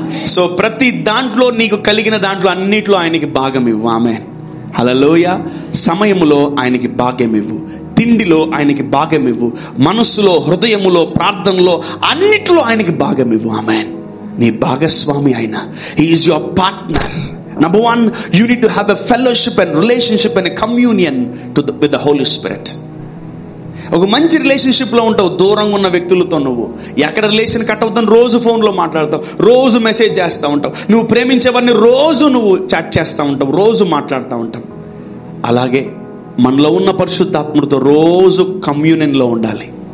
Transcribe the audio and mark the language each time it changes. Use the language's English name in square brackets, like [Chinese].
[Telugu] So ప్రతి దాంట్లో నీకు కలిగిన దాంట్లో అన్నిట్లో ఆయనకి భాగం ఇవ్వు. ఆమెన్. హల్లెలూయా. సమయములో ఆయనకి భాగ్యం ఇవ్వు, తిండిలో ఆయనకి భాగం ఇవ్వు, మనస్సులో, హృదయములో, ప్రార్థనలో, అన్నిట్లో ఆయనకి భాగం ఇవ్వు. ఆమెన్. నీ భాగస్వామి ఆయన. [English] He is your partner. Number 1, you need to have a fellowship and relationship and a communion with the Holy Spirit. [Telugu] ఒక మంచి రిలేషన్షిప్ లో ఉంటావు దూరంగా ఉన్న వ్యక్తులతో. నువ్వు ఎక్కడ రిలేషన్ కట్ అవుతావు? రోజు ఫోన్లో మాట్లాడతావు, రోజు మెసేజ్ చేస్తూ ఉంటావు, నువ్వు ప్రేమించేవాడిని రోజు నువ్వు చాట్ చేస్తూ ఉంటావు, రోజు మాట్లాడుతూ ఉంటావు. అలాగే మనలో ఉన్న పరిశుద్ధాత్ముడితో రోజు కమ్యూనియన్లో ఉండాలి.